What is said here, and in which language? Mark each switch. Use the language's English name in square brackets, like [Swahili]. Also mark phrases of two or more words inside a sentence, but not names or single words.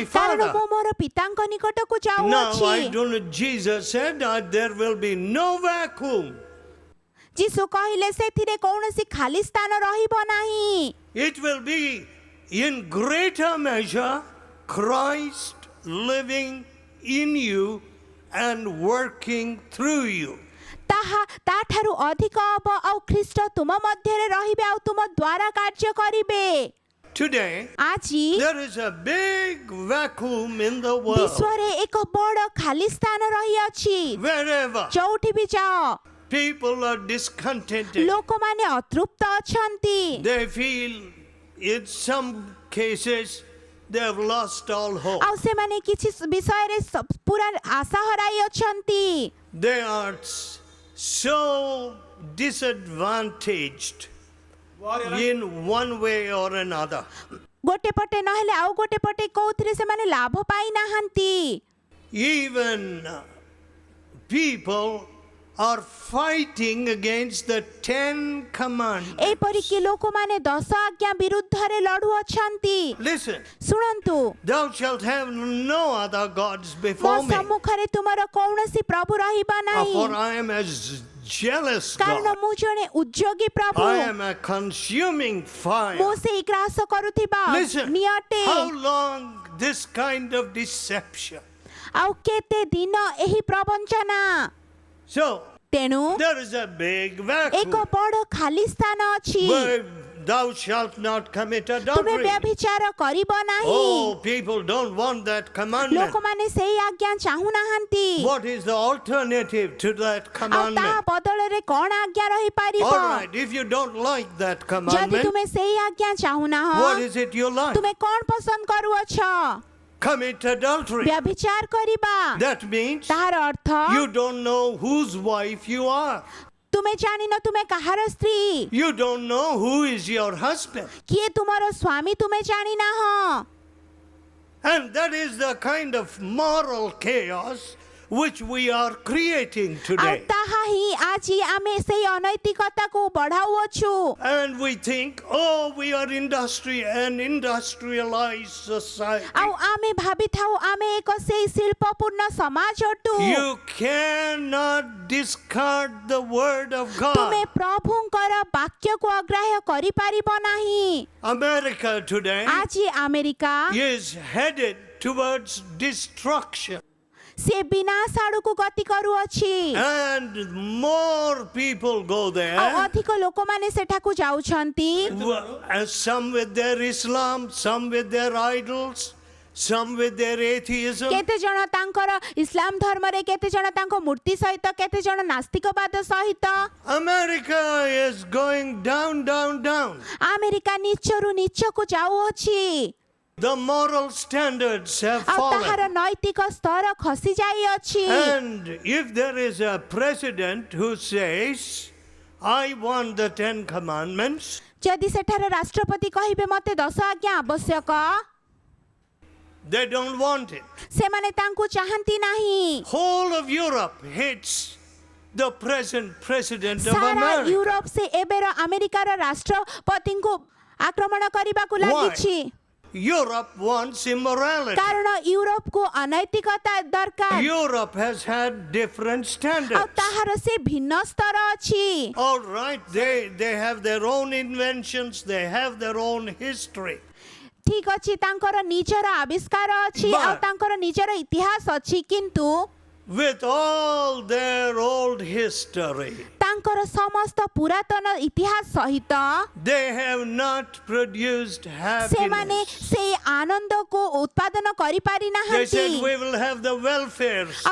[Odia] କାରଣ [English] Father. [Odia] ମୁଁ ମୋର ପିତାଙ୍କ ନିକଟକୁ [English] Now I [Odia] ଯାଉଅଛି। [English] don't. Jesus said that there will be no vacuum. [Odia] ଯୀଶୁ କହିଲେ ସେଥିରେ କୌଣସି ଖାଲି ସ୍ଥାନ ରହିବ ନାହିଁ। [English] It will be in greater measure Christ living in you and working through you. [Odia] ତାହା ତାଠାରୁ ଅଧିକ ହବ ଆଉ ଖ୍ରୀଷ୍ଟ ତୁମ ମଧ୍ୟରେ ରହିବେ ଆଉ ତୁମ ଦ୍ୱାରା କାର୍ଯ୍ୟ କରିବେ। [English] Today, [Odia] ଆଜି [English] there is a big vacuum in the world. [Odia] ବିଶ୍ୱରେ ଏକ ବଡ଼ ଖାଲି ସ୍ଥାନ ରହିଅଛି। [English] Wherever [Odia] ଯୋଉଠି ବି ଯାଅ [English] People are discontented. [Odia] ଲୋକମାନେ ଅତୃପ୍ତ ଅଛନ୍ତି। [English] They feel, in some cases, they have lost all hope. [Odia] ଆଉ ସେମାନେ କିଛି ବିଷୟରେ ପୁରା ଆଶା ହରାଇ ଅଛନ୍ତି। [English] They are so disadvantaged in one way or another. [Odia] ଗୋଟେ ପଟେ ନହେଲେ ଆଉ ଗୋଟେ ପଟେ କୋଉଥିରେ ସେମାନେ ଲାଭ ପାଇନାହାନ୍ତି। [English] Even people are fighting against the 10 commandments. [Odia] ଏପରିକି ଲୋକମାନେ 10 ଆଜ୍ଞା ବିରୁଦ୍ଧରେ ଲଢୁଅଛନ୍ତି। [English] Listen, [Odia] ଶୁଣନ୍ତୁ, [English] thou shalt have no other gods [Odia] ମୋ [English] before me, [Odia] ସମ୍ମୁଖରେ ତୁମର କୌଣସି ପ୍ରଭୁ ରହିବ ନାହିଁ, [English] for I am a jealous [Odia] କାରଣ [English] God. [Odia] ମୁଁ ଜଣେ ଉଦ୍ଯୋଗୀ ପ୍ରଭୁ। [English] I am a consuming fire. [Odia] ମୁଁ ସେଇ ଗ୍ରାସ କରୁଥିବା [English] Listen, [Odia] ନିଅଟେ। [English] how long this kind of deception? [Odia] ଆଉ କେତେ ଦିନ ଏହି ପ୍ରବଞ୍ଚନା। [English] So, [Odia] ତେଣୁ [English] there is a big [Odia] ଏକ [English] vacuum [Odia] ବଡ଼ ଖାଲି ସ୍ଥାନ ଅଛି। [English] where thou shalt not commit [Odia] ତୁମେ [English] adultery. [Odia] ବ୍ୟଭିଚାର କରିବ ନାହିଁ। [English] Oh, people don't want that commandment. [Odia] ଲୋକମାନେ ସେଇ ଆଜ୍ଞା ଚାହୁଁନାହାନ୍ତି। [English] What is the alternative to that [Odia] ଆଉ ତା [English] commandment? [Odia] ବଦଳରେ କଣ ଆଜ୍ଞା ରହିପାରିବ? [English] All right, if you don't like that [Odia] ଯଦି [English] commandment, [Odia] ତୁମେ ସେଇ ଆଜ୍ଞା ଚାହୁଁନାହ, [English] what is it you like? [Odia] ତୁମେ କଣ ପସନ୍ଦ କରୁଅଛ? [English] Commit adultery. [Odia] ବ୍ୟଭିଚାର କରିବା। [English] That means [Odia] ତାହାର ଅର୍ଥ [English] you don't know whose wife you are. [Odia] ତୁମେ ଜାଣିନ ତୁମେ କାହାର ସ୍ତ୍ରୀ, [English] You don't know who is your husband. [Odia] କିଏ ତୁମର ସ୍ୱାମୀ ତୁମେ ଜାଣିନାହ। [English] And that is the kind of moral chaos which we are creating [Odia] ଆଉ [English] today. [Odia] ତାହା ହିଁ ଆଜି ଆମେ ସେଇ ଅନୈତିକତାକୁ ବଢାଉଅଛୁ। [English] And we think, oh, we are an industrialized society. [Odia] ଆଉ ଆମେ ଭାବିଥାଉ ଆମେ ଏକ ସେଇ ଶିଳ୍ପପୂର୍ଣ୍ଣ ସମାଜ ଅଟୁ। [English] You cannot discard the word of [Odia] ତୁମେ [English] God. [Odia] ପ୍ରଭୁଙ୍କର ବାକ୍ୟକୁ ଅଗ୍ରାହ୍ୟ କରିପାରିବ ନାହିଁ। [English] America today [Odia] ଆଜି ଆମେରିକା [English] is headed towards destruction. [Odia] ସେ ବିନାଶ ଆଡକୁ ଗତି କରୁଅଛି। [English] And more people go [Odia] ଆଉ [English] there. [Odia] ଅଧିକ ଲୋକମାନେ ସେଠାକୁ ଯାଉଛନ୍ତି। [English] Some with their Islam, some with their idols, some with their atheism. [Odia] କେତେ ଜଣ ତାଙ୍କର ଇସଲାମ ଧର୍ମରେ, କେତେ ଜଣ ତାଙ୍କ ମୂର୍ତ୍ତି ସହିତ, କେତେ ଜଣ ନାସ୍ତିକବାଦ ସହିତ। [English] America is going down, down, down. [Odia] ଆମେରିକା ନିଚରୁ ନିଚକୁ ଯାଉଅଛି। [English] The moral standards have [Odia] ଆଉ [English] fallen. [Odia] ତାହାର ନୈତିକ ସ୍ତର ଖସି ଯାଇଅଛି। [English] And if there is a president who says, I want the 10 commandments, [Odia] ଯଦି ସେଠାରେ ରାଷ୍ଟ୍ରପତି କହିବେ ମତେ 10 ଆଜ୍ଞା ଆବଶ୍ୟକ, [English] they don't want it. [Odia] ସେମାନେ ତାଙ୍କୁ ଚାହାନ୍ତି ନାହିଁ। [English] Whole of Europe hates the present president of [Odia] ସାରା [English] America. [Odia] ୟୁରୋପ ସେ ଏବେର ଆମେରିକାର ରାଷ୍ଟ୍ରପତିଙ୍କୁ ଆକ୍ରମଣ କରିବାକୁ ଲାଗିଛି। [English] Europe wants immorality. [Odia] କାରଣ ୟୁରୋପକୁ ଅନୈତିକତା ଦରକାର। [English] Europe has had different [Odia] ଆଉ [English] standards. [Odia] ତାହାର ସେ ଭିନ୍ନ ସ୍ତର ଅଛି। [English] All right, they have their own inventions, they have their own history. [Odia] ଠିକ ଅଛି, ତାଙ୍କର ନିଜର ଆବିଷ୍କାର ଅଛି, [English] But- [Odia] ଆଉ ତାଙ୍କର ନିଜର ଇତିହାସ ଅଛି, କିନ୍ତୁ [English] With all their old history, [Odia] ତାଙ୍କର ସମସ୍ତ ପୁରାତନ ଇତିହାସ ସହିତ [English] they have not produced [Odia] ସେମାନେ [English] happiness. [Odia] ସେଇ ଆନନ୍ଦକୁ ଉତ୍ପାଦନ କରିପାରି [English] They said [Odia] ନାହାନ୍ତି। [English] we will have the welfare [Odia] ଆଉ